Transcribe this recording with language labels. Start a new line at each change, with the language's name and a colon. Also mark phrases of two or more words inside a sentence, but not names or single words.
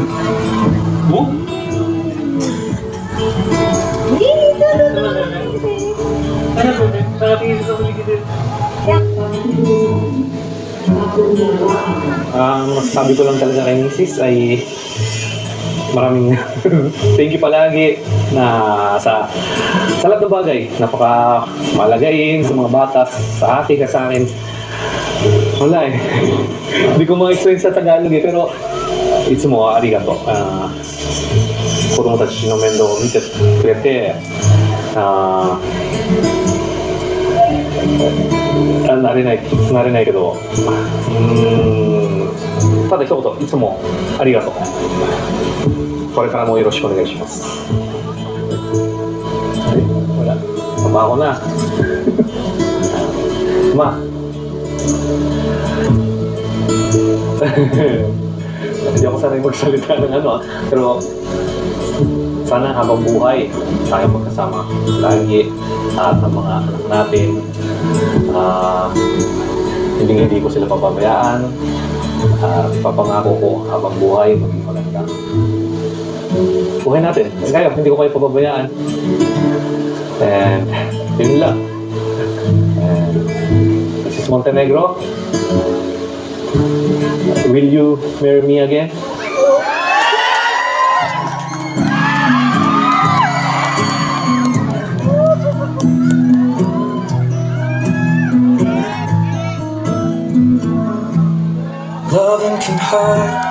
Filipino: Oh? Ang masasabi ko lang talaga kay Mrs. ay maraming
English: thank you
Filipino: palagi na sa lahat ng bagay. Napaka malagayin sa mga bata, sa akin, sa akin. Wala eh. Hindi ko ma-explain sa Tagalog eh, pero
Japanese: いつも ありがとう. 子供たちの面倒を見てくれて、慣れないけど、ただ一言、いつもありがとう。これからもよろしくお願いします。
Filipino: ほら、papa ako na. Ma. Hindi ako sanay magsalita ng pero sana habang buhay tayo magkasama lagi at ang mga anak natin. Hindi ko sila papabayaan at papangako ko habang buhay maging maganda. Buhay natin. Kaya hindi ko kayo papabayaan. And yun lang.
English: And this is Montenegro. Will you marry me again? Loving can hurt.